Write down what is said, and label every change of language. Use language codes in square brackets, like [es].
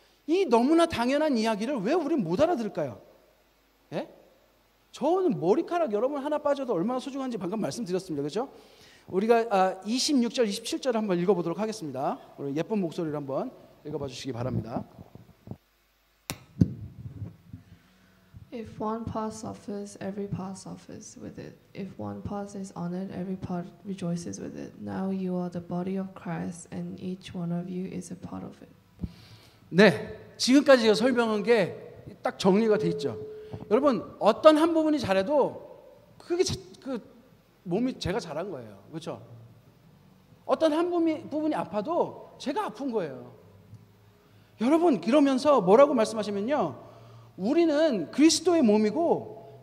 [ko] 이 너무나 당연한 이야기를 왜 우리는 못 알아들을까요? 예? 저는 머리카락 여러분 하나 빠져도 얼마나 소중한지 방금 말씀드렸습니다. 그렇죠? 우리가 26절, 27절 한번 읽어보도록 하겠습니다. 우리 예쁜 목소리로 한번 읽어봐 주시기 바랍니다. [en] If one part suffers, every part suffers with it. If one part is honored, every part rejoices with it. Now you are the body of Christ, and each one of you is a part of it. [ko] 네, 지금까지 제가 설명한 게 딱 정리가 돼 있죠. 여러분 어떤 한 부분이 잘해도 그게 그 몸이 제가 잘한 거예요. 그렇죠? 어떤 한 부분이 아파도 제가 아픈 거예요. 여러분 그러면서 뭐라고 말씀하시면요. 우리는 그리스도의 몸이고